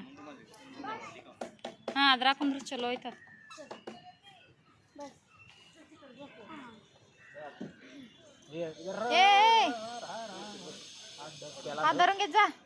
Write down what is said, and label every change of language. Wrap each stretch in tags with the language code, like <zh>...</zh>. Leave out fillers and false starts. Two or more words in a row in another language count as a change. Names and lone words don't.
<kn>ಹಾಂ, ಅದ್ರ ಹಾಕೊಂಡ್ರೆ ಚಲೋ ಆಯ್ತದ.</kn> <mr>धरून घेत जा.</mr>